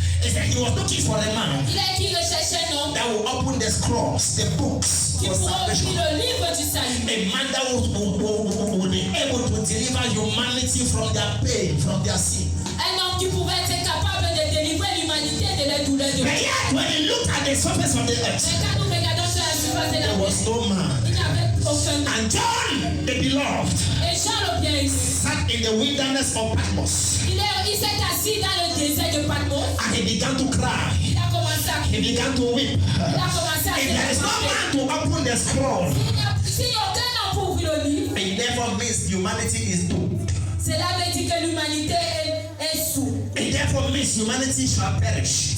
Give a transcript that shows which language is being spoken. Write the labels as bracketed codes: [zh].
[en] He said he was looking for a man that will open the scrolls, the books for salvation. A man that will be able to deliver humanity from their pain, from their sin. [fr] Un homme qui pouvait être capable de délivrer l'humanité de la douleur de [en] But yet, when you look at the surface of the earth, there was no man. And John, the beloved, sat in the wilderness of Patmos. [fr] Il s'est assis dans le désert de Patmos. [en] And he began to cry. [fr] Il a commencé commencé à [en] He began to weep. [fr] Il a commencé à [en] If there is no man to open the scroll, [fr] S'il n'y a aucun homme pour ouvrir le livre, [en] it never means humanity is doomed. [fr] cela veut dire que l'humanité est sourde. [en] It therefore means humanity shall perish.